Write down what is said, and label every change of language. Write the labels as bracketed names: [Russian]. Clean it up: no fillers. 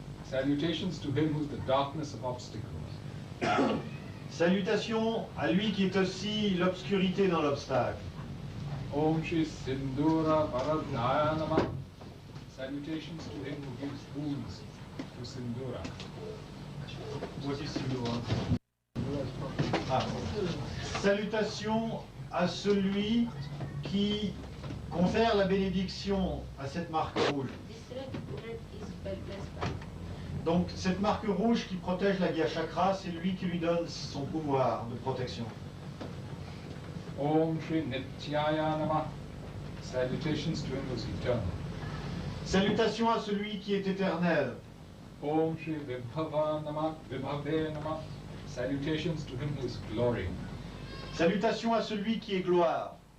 [English] Salutations to him who is the darkness of obstacles. [French] Salutations à lui qui est aussi l'obscurité dans l'obstacle. [Sanskrit] Om Shri Sindura Varadhaya Namah. [English] Salutations to him who gives wounds to Sindura. What is Sindura? [French] Salutations à celui qui confère la bénédiction à cette marque rouge. [English] This red is blessed by. [French] Donc cette marque rouge qui protège la Gya Chakra, c'est lui qui lui donne son pouvoir de protection. [Sanskrit] Om Shri Nityaya Namah. [English] Salutations to him who is eternal. [French] Salutations à celui qui est éternel. [Sanskrit] Om Shri Vibhava Namah. Vibhave Namah. [English] Salutations to him who is glory. [French] Salutations à celui qui est gloire.